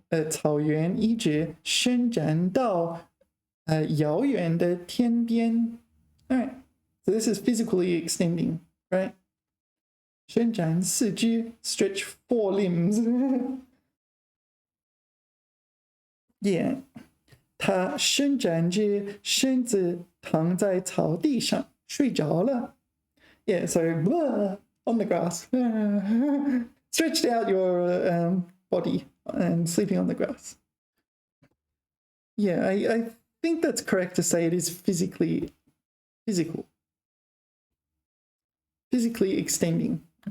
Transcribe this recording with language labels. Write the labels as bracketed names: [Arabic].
[Chinese] 草原一直伸展到遥远的天边 [English] Alright, so this is physically extending, right? [Chinese] 伸展四肢 [English] stretch 4 limbs. Yeah. [Chinese] 他伸展着身子躺在草地上睡着了 [English] Yeah, so on the grass. Stretched out your body and sleeping on the grass. Yeah, I think that's correct to say it is physical. Physically extending.